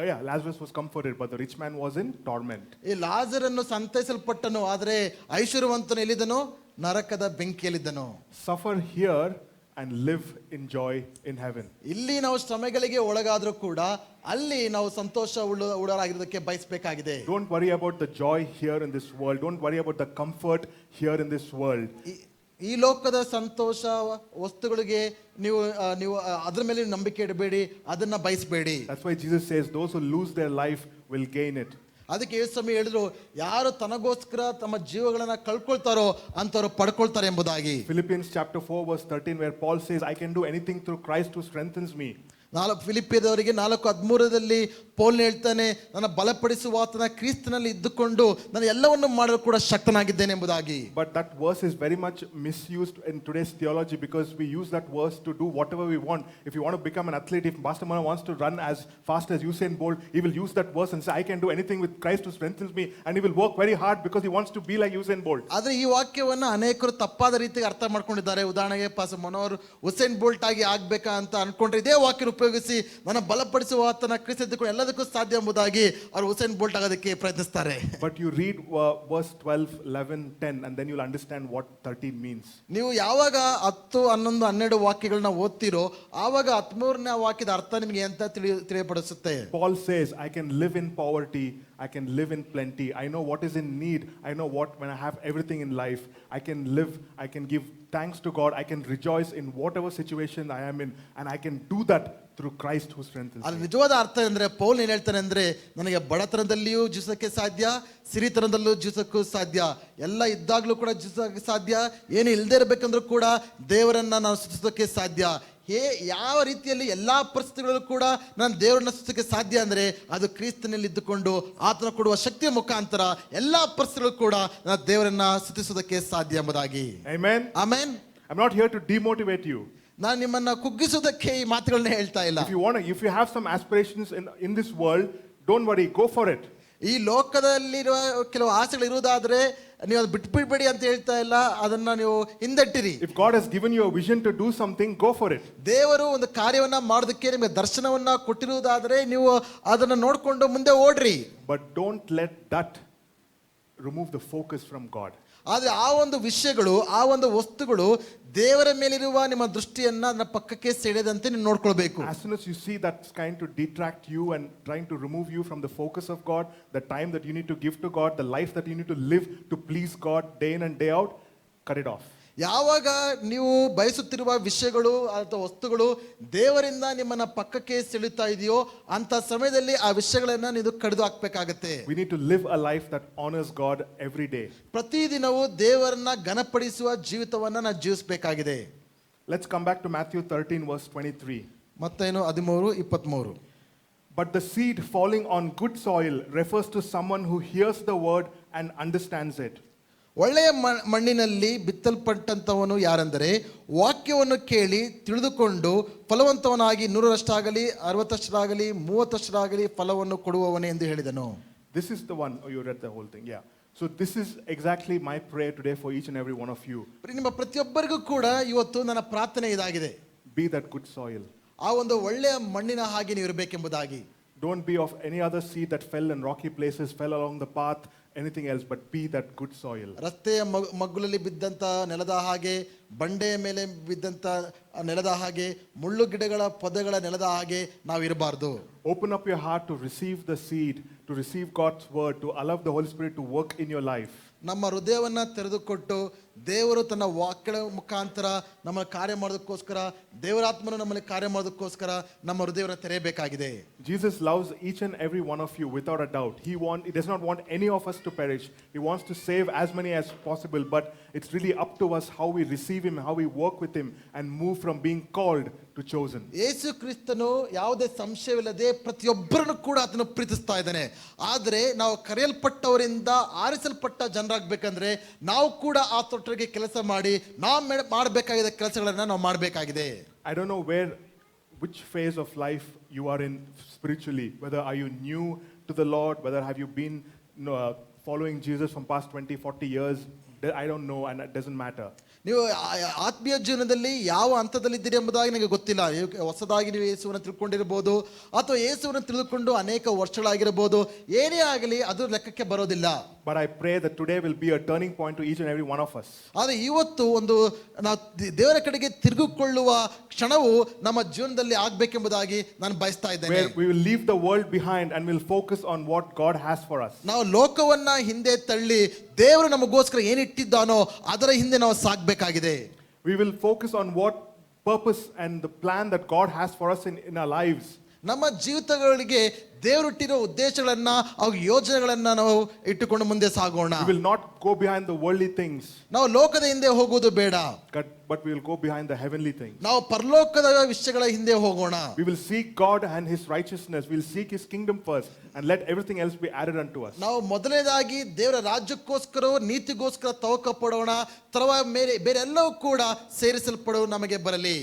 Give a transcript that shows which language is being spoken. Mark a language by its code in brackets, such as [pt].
[en] Lazarus was comforted, but the rich man was in torment. [kn] ಈ ಲಾಜರನ್ನು ಸಂತೈಸಲ್ಪಟ್ಟನು, ಆದರೆ ಐಶ್ವರ್ಯವಂತನು ಎಲ್ಲಿದ್ದನು? ನರಕದ ಬೆಂಕಿಯಲ್ಲಿದ್ದನು. [en] Suffer here and live in joy in heaven. [kn] ಇಲ್ಲಿ ನಾವು ಶ್ರಮೆಗಳಿಗೆ ಒಳಗಾದ್ರೂ ಕೂಡ ಅಲ್ಲಿ ನಾವು ಸಂತೋಷ ಉಳ್ಳರಾಗಿರೋದಕ್ಕೆ ಬಯಸಬೇಕಾಗಿದೆ. [en] Don't worry about the joy here in this world. Don't worry about the comfort here in this world. [kn] ಈ ಲೋಕದ ಸಂತೋಷ ವಸ್ತುಗಳಿಗೆ ನೀವು ಅದ್ರ ಮೇಲೆ ನಂಬಿಕೆ ಇಡಬೇಡಿ, ಅದನ್ನ ಬಯಸಬೇಡಿ. [en] That's why Jesus says those who lose their life will gain it. [kn] ಅದಕ್ಕೆ ಯೇಸು ಸ್ವಾಮಿ ಹೇಳಿದ್ರು, ಯಾರು ತನಗೋಸ್ಕರ ತಮ್ಮ ಜೀವಗಳನ್ನ ಕಳ್ಕೊಳ್ತಾರೋ ಅಂತವ್ರು ಪಡ್ಕೊಳ್ತಾರೆ ಎಂಬುದಾಗಿ. [en] Philippians chapter 4 verse 13, where Paul says, I can do anything through Christ who strengthens me. [kn] ಫಿಲಿಪ್ಪಿಯದವರಿಗೆ 4:13 Paul ಹೇಳ್ತಾನೆ, ನನ್ನ ಬಲಪಡಿಸುವ ಆತನ ಕ್ರಿಸ್ತನಲ್ಲಿ ಇದ್ದುಕೊಂಡು ನಾನು ಎಲ್ಲವನ್ನು ಮಾಡಲು ಕೂಡ ಶಕ್ತನಾಗಿದ್ದೇನೆ ಎಂಬುದಾಗಿ. [en] But that verse is very much misused in today's theology because we use that verse to do whatever we want. If you want to become an athlete, if Pastor Mona wants to run as fast as Usain Bolt, he will use that verse and say, I can do anything with Christ who strengthens me, and he will work very hard because he wants to be like Usain Bolt. [kn] ಆದ್ರೆ ಈ ವಾಕ್ಯವನ್ನ ಅನೇಕರು ತಪ್ಪಾದ ರೀತಿಗೆ ಅರ್ಥ ಮಾಡ್ಕೊಂಡಿದ್ದಾರೆ. ಉದಾಹರಣೆಗೆ pastor Manohar Usain bolt ಆಗಿ ಆಗ್ಬೇಕಾ ಅಂತ ಅನ್ಕೊಂಡ್ರೆ ಇದೇ ವಾಕ್ಯ ಉಪಯೋಗಿಸಿ ನನ್ನ ಬಲಪಡಿಸುವ ಆತನ ಕ್ರಿಸ್ತಕ್ಕೂ ಎಲ್ಲದಕ್ಕೂ ಸಾಧ್ಯ ಎಂಬುದಾಗಿ ಅವರು ಉಸೇನ್ ಬೋಲ್ಟ್ ಆಗೋದಕ್ಕೆ ಪ್ರಯತ್ನಿಸ್ತಾರೆ. [en] But you read verse 12, 11, 10 and then you'll understand what 13 means. [kn] ನೀವು ಯಾವಾಗ 10, 11, 12 ವಾಕ್ಯಗಳನ್ನ ಓದ್ತಿರೋ ಆವಾಗ 13ನೇ ವಾಕ್ಯದ ಅರ್ಥ ನಿಮಗೆ ಅಂತ ತಿಳಿಯಪಡಿಸುತ್ತೆ. [en] Paul says, I can live in poverty, I can live in plenty. I know what is in need. I know what when I have everything in life, I can live, I can give thanks to God, I can rejoice in whatever situation I am in, and I can do that through Christ who strengthens me. [kn] ಅಲ್ಲಿ ನಿಜವಾದ ಅರ್ಥ ಅಂದ್ರೆ Paul ಏನ್ ಹೇಳ್ತಾನೆ ಅಂದ್ರೆ, ನನಗೆ ಬಡತನದಲ್ಲಿಯೂ ಜೀವಿಸಕ್ಕೆ ಸಾಧ್ಯ, ಸಿರಿತನದಲ್ಲೂ ಜೀವಿಸಕ್ಕೂ ಸಾಧ್ಯ, ಎಲ್ಲ ಇದ್ದಾಗ್ಲೂ ಕೂಡ ಜೀವಿಸಕ್ಕೆ ಸಾಧ್ಯ, ಏನು ಇಲ್ಲದೆ ಇರಬೇಕಂದ್ರೂ ಕೂಡ ದೇವರನ್ನ ನಾನು ಸ್ತುತಿಸೋದಕ್ಕೆ ಸಾಧ್ಯ. ಯಾವ ರೀತಿಯಲ್ಲಿ ಎಲ್ಲಾ ಪರಿಸ್ಥಿತಿಗಳಲ್ಲೂ ಕೂಡ ನಾನು ದೇವರನ್ನ ಸ್ತುತಿಸಕ್ಕೆ ಸಾಧ್ಯ ಅಂದ್ರೆ ಅದು ಕ್ರಿಸ್ತನಲ್ಲಿ ಇದ್ದುಕೊಂಡು ಆತನ ಕೊಡುವ ಶಕ್ತಿಯ ಮುಖಾಂತರ ಎಲ್ಲಾ ಪರಿಸ್ಥಿತಿಗಳಲ್ಲೂ ಕೂಡ ನಾನು ದೇವರನ್ನ ಸ್ತುತಿಸೋದಕ್ಕೆ ಸಾಧ್ಯ ಎಂಬುದಾಗಿ. [en] Amen. [kn] Amen. [en] I'm not here to demotivate you. [kn] ನಾನು ನಿಮ್ಮನ್ನ ಕುಗ್ಗಿಸೋದಕ್ಕೆ ಈ ಮಾತುಗಳನ್ನ ಹೇಳ್ತಾ ಇಲ್ಲ. [en] If you have some aspirations in this world, don't worry, go for it. [kn] ಈ ಲೋಕದಲ್ಲಿರುವ ಕೆಲವು ಆಸೆಗಳು ಇರುವುದಾದ್ರೆ ನೀವು ಅದು ಬಿಟ್ಬಿಡ್ಬೇಡಿ ಅಂತ ಹೇಳ್ತಾ ಇಲ್ಲ, ಅದನ್ನ ನೀವು ಹಿಂದಟ್ಟಿರಿ. [en] If God has given you a vision to do something, go for it. [kn] ದೇವರು ಒಂದು ಕಾರ್ಯವನ್ನ ಮಾಡೋದಕ್ಕೆ ನಿಮಗೆ ದರ್ಶನವನ್ನ ಕೊಟ್ಟಿರುವುದಾದ್ರೆ ನೀವು ಅದನ್ನ ನೋಡ್ಕೊಂಡು ಮುಂದೆ ಓಡ್ರಿ. [en] But don't let that remove the focus from God. [kn] ಆದ್ರೆ ಆ ಒಂದು ವಿಷಯಗಳು, ಆ ಒಂದು ವಸ್ತುಗಳು ದೇವರ ಮೇಲಿರುವ ನಿಮ್ಮ ದೃಷ್ಟಿಯನ್ನ ಅದನ್ನ ಪಕ್ಕಕ್ಕೆ ಸೆಳೆದಂತೆ ನೀವು ನೋಡ್ಕೊಳ್ಬೇಕು. [en] As soon as you see that's trying to detract you and trying to remove you from the focus of God, the time that you need to give to God, the life that you need to live to please God day in and day out, cut it off. [kn] ಯಾವಾಗ ನೀವು ಬಯಸುತ್ತಿರುವ ವಿಷಯಗಳು ಅಥವಾ ವಸ್ತುಗಳು ದೇವರಿಂದ ನಿಮ್ಮನ್ನ ಪಕ್ಕಕ್ಕೆ ಸೆಳೆಯುತ್ತಾ ಇದೆಯೋ ಅಂತ ಸಮಯದಲ್ಲಿ ಆ ವಿಷಯಗಳನ್ನ ನೀವು ಕಡಿದು ಹಾಕ್ಬೇಕಾಗತ್ತೆ. [en] We need to live a life that honors God every day. [kn] ಪ್ರತಿದಿನವೂ ದೇವರನ್ನ ಘನಪಡಿಸುವ ಜೀವಿತವನ್ನ ನಾವು ಜೀವಿಸಬೇಕಾಗಿದೆ. [en] Let's come back to Matthew 13 verse 23. [kn] ಮತ್ತೇನು 13:23. [en] But the seed falling on good soil refers to someone who hears the word and understands it. [kn] ಒಳ್ಳೆಯ ಮಣ್ಣಿನಲ್ಲಿ ಬಿತ್ತಲ್ಪಟ್ಟಂತವನು ಯಾರೆಂದರೆ ವಾಕ್ಯವನ್ನು ಕೇಳಿ ತಿಳಿದುಕೊಂಡು ಫಲವಂತವನಾಗಿ 100ರಷ್ಟಾಗಲಿ 60ರಷ್ಟಾಗಲಿ 30ರಷ್ಟಾಗಲಿ ಫಲವನ್ನು ಕೊಡುವವನೇ ಎಂದು ಹೇಳಿದನು. [en] This is the one. Oh, you read the whole thing. Yeah. So this is exactly my prayer today for each and every one of you. [kn] ನಿಮ್ಮ ಪ್ರತಿಯೊಬ್ಬರಿಗೂ ಕೂಡ ಇವತ್ತು ನನ್ನ ಪ್ರಾರ್ಥನೆ ಇದಾಗಿದೆ. [en] Be that good soil. [kn] ಆ ಒಂದು ಒಳ್ಳೆಯ ಮಣ್ಣಿನ ಹಾಗೆ ನೀವು ಇರಬೇಕೆಂಬುದಾಗಿ. [en] Don't be of any other seed that fell in rocky places, fell along the path, anything else, but be that good soil. [kn] ರಸ್ತೆಯ ಮಗ್ಗುಲಲ್ಲಿ ಬಿದ್ದಂತ ನೆಲದ ಹಾಗೆ, ಬಂಡೆಯ ಮೇಲೆ ಬಿದ್ದಂತ ನೆಲದ ಹಾಗೆ, ಮುಳ್ಳು ಗಿಡಗಳ ಪೊದೆಗಳ ನೆಲದ ಹಾಗೆ ನಾವು ಇರಬಾರ್ದು. [en] Open up your heart to receive the seed, to receive God's word, to allow the Holy Spirit to work in your life. [kn] ನಮ್ಮ ಹೃದಯವನ್ನ ತೆರೆದುಕೊಟ್ಟು ದೇವರು ತನ್ನ ವಾಕ್ಯಗಳ ಮುಖಾಂತರ ನಮ್ಮ ಕಾರ್ಯ ಮಾಡೋದಕ್ಕೋಸ್ಕರ, ದೇವರಾತ್ಮನು ನಮ್ಮಲ್ಲಿ ಕಾರ್ಯ ಮಾಡೋದಕ್ಕೋಸ್ಕರ ನಮ್ಮ ಹೃದಯವನ್ನು ತೆರೆಯಬೇಕಾಗಿದೆ. [en] Jesus loves each and every one of you without a doubt. He does not want any of us to perish. He wants to save as many as possible, but it's really up to us how we receive him, how we work with him and move from being called to chosen. [kn] ಯೇಸು ಕ್ರಿಸ್ತನು ಯಾವುದೇ ಸಂಶಯವಿಲ್ಲದೆ ಪ್ರತಿಯೊಬ್ಬರನ್ನು ಕೂಡ ಆತನು ಪ್ರೀತಿಸ್ತಾ ಇದ್ದಾನೆ. ಆದರೆ ನಾವು ಕರೆಯಲ್ಪಟ್ಟವರಿಂದ ಆರಿಸಲ್ಪಟ್ಟ ಜನರಾಗಬೇಕಂದ್ರೆ ನಾವು ಕೂಡ ಆ ತೊಟ್ಟರಿಗೆ ಕೆಲಸ ಮಾಡಿ ನಾವು ಮಾಡಬೇಕಾಗಿದ್ದ ಕೆಲಸಗಳನ್ನ ನಾವು ಮಾಡಬೇಕಾಗಿದೆ. [en] I don't know which phase of life you are in spiritually. Whether are you new to the Lord, whether have you been following Jesus from past 20, 40 years, I don't know, and it doesn't matter. [kn] ನೀವು ಆತ್ಮೀಯ ಜೀವನದಲ್ಲಿ ಯಾವ ಹಂತದಲ್ಲಿದ್ದೀರಿ ಎಂಬುದಾಗಿ ನನಗೆ ಗೊತ್ತಿಲ್ಲ. ಹೊಸದಾಗಿ ನೀವು ಯೇಸುವನ್ನು ತಿಳ್ಕೊಂಡಿರಬಹುದು ಅಥವಾ ಯೇಸುವನ್ನು ತಿಳಿದುಕೊಂಡು ಅನೇಕ ವರ್ಷಗಳಾಗಿರಬಹುದು. ಏನೇ ಆಗಲಿ ಅದು ಲೆಕ್ಕಕ್ಕೆ ಬರೋದಿಲ್ಲ. [en] But I pray that today will be a turning point to each and every one of us. [kn] ಆದರೆ ಇವತ್ತು ಒಂದು ನಾವು ದೇವರ ಕಡೆಗೆ ತಿರುಗಿಕೊಳ್ಳುವ ಕ್ಷಣವು ನಮ್ಮ ಜೀವನದಲ್ಲಿ ಆಗಬೇಕೆಂಬುದಾಗಿ ನಾನು ಬಯಸ್ತಾ ಇದ್ದೇನೆ. [en] Where we will leave the world behind and will focus on what God has for us. [kn] ನಾವು ಲೋಕವನ್ನ ಹಿಂದೆ ತಳ್ಳಿ ದೇವರು ನಮಗೋಸ್ಕರ ಏನಿಟ್ಟಿದ್ದಾನೋ ಅದರ ಹಿಂದೆ ನಾವು ಸಾಗಬೇಕಾಗಿದೆ. [en] We will focus on what purpose and the plan that God has for us in our lives. [kn] ನಮ್ಮ ಜೀವಿತಗಳಿಗೆ ದೇವರಿಟ್ಟಿರೋ ಉದ್ದೇಶಗಳನ್ನ ಹಾಗೂ ಯೋಜನೆಗಳನ್ನ ನಾವು ಇಟ್ಟುಕೊಂಡು ಮುಂದೆ ಸಾಗೋಣ. [en] We will not go behind the worldly things. [kn] ನಾವು ಲೋಕದ ಹಿಂದೆ ಹೋಗುವುದು ಬೇಡ. [en] But we will go behind the heavenly things. [kn] ನಾವು ಪರಲೋಕದ ವಿಷಯಗಳ ಹಿಂದೆ ಹೋಗೋಣ. [en] We will seek God and his righteousness. We will seek his kingdom first and let everything else be added unto us. [kn] ನಾವು ಮೊದಲನೇದಾಗಿ ದೇವರ ರಾಜ್ಯಕ್ಕೋಸ್ಕರ ನೀತಿಗೋಸ್ಕರ ತವಕ ಪಡೋಣ. ತರುವ ಬೇರೆ ಎಲ್ಲವೂ ಕೂಡ ಸೇರಿಸಲ್ಪಡುವ ನಮಗೆ ಬರಲಿ.